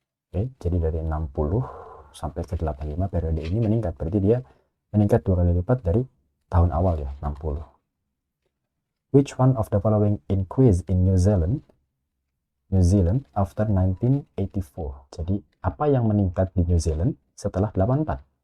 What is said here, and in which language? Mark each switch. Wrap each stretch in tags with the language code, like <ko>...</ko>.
<id>Oke, jadi dari 60 sampai ke 85 periode ini meningkat, berarti dia meningkat 2 kali lipat dari tahun awal ya, 60.</id> <en>Which one of the following increase in New Zealand after 1984?</en> <id>Jadi apa yang meningkat di New Zealand setelah 84?</id>